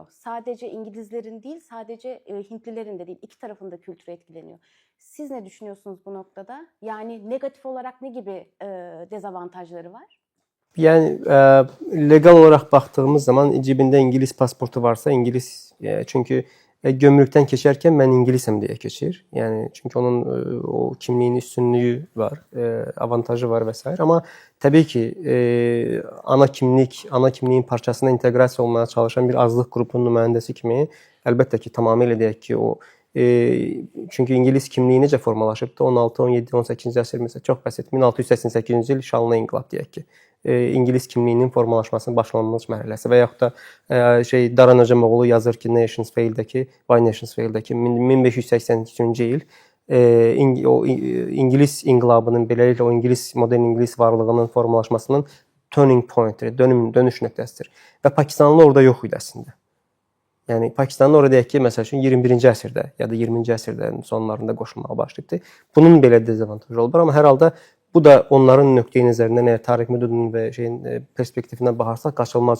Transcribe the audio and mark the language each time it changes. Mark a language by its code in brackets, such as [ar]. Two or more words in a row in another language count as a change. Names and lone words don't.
[tr] Sadece İngilizlerin değil, sadece Hintlilerin de değil, iki tarafın da kültürü etkileniyor. Siz ne düşünüyorsunuz bu noktada? Yani negatif olarak ne gibi dezavantajları var? Yani legal olarak baktığımız zaman [az] cebində İngiliz pasportu varsa İngiliz, çünkü gömrükten keçərkən mən İngilisəm deyə keçir. Yəni çünki onun o kimliyin üstünlüyü var, avantajı var və s. Amma təbii ki, ana kimliyin parçasına inteqrasiya olmaya çalışan bir azlıq qrupunun nümayəndəsi kimi əlbəttə ki, tamamilə deyək ki, o çünki İngilis kimliyi necə formalaşıbdı? 16, 17, 18-ci əsr məsələn çox bəsit 1688-ci il şanlı inqilab deyək ki. İngilis kimliyinin formalaşmasının başlanmış mərhələsi və yaxud da Daran Öcamoğlu yazır ki, [en] Nations Fail- [az] dəki 1583-cü il o İngilis inqilabının beləliklə o modern İngilis varlığının formalaşmasının [en] turning point- [az] dir, dönüş nöqtəsidir. Və Pakistanlı orada yox idi əslində. Yəni Pakistanlı orada deyək ki, məsəl üçün 21-ci əsrdə ya da 20-ci əsrdə sonlarında qoşulmağa başlayıbdı. Bunun belə dezavantajı olub, amma hər halda Bu da onların nöqteyi nəzərindən, eğer Tarık Müdünün və perspektifindən baxarsaq qaçılmaz.